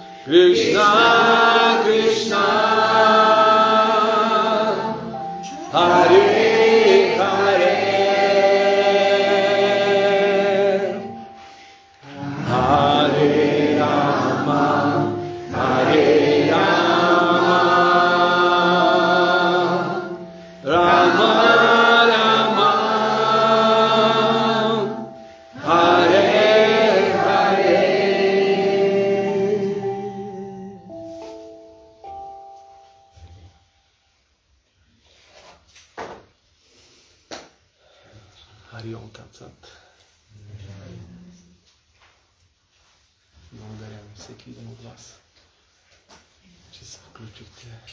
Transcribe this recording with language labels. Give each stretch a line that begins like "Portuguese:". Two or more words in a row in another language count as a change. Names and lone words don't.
Sanskrit: कृष्ण कृष्ण हरे हरे हरे राम हरे राम राम राम हरे हरे. हरि ओम् तत् सत्.
Bulgarian: Благодаря на всеки един от вас, че се включихте.